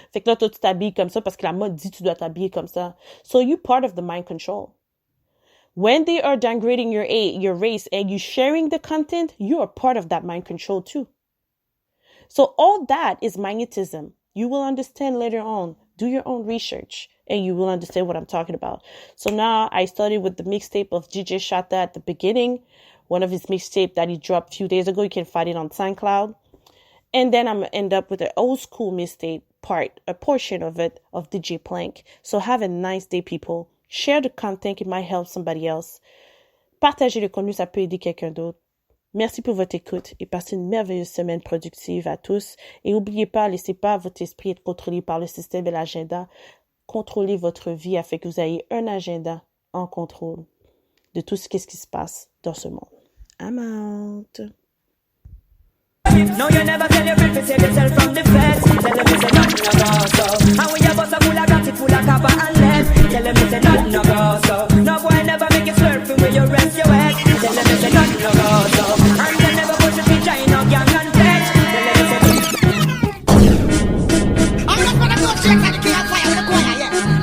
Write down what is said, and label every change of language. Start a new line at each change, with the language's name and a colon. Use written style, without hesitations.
French: Fait que là, toi, tu t'habilles comme ça parce que la mode dit que tu dois t'habiller comme ça.
English: So you're part of the mind control. When they are downgrading your race and you sharing the content, you are part of that mind control too. So all that is magnetism. You will understand later on. Do your own research and you will understand what I'm talking about. So now I started with the mixtape of DJ Shatta at the beginning. One of his mixtape that he dropped a few days ago. You can find it on SoundCloud. And then I'm going to end up with an old school mixtape a portion of it, of DJ Plank. So have a nice day, people. Share the content, it might help somebody else.
French: Partagez le contenu, ça peut aider quelqu'un d'autre. Merci pour votre écoute et passez une merveilleuse semaine productive à tous. Et n'oubliez pas, laissez pas votre esprit être contrôlé par le système et l'agenda. Contrôlez votre vie afin que vous ayez un agenda en contrôle de tout ce qui se passe dans ce monde.
English: I'm out. No, you never tell your friend to save yourself from the feds. Tell them it's a nothing no go so. And when your bus a full of got it full of copper and lead. Tell them it's a nothing no go so. No boy never make you swerve from where you rest your head. Tell them it's a nothing no go so. And they never push your feet in no gang and tech. Tell them it's a I'm not gonna go check and kill a fire in the corner, yeah.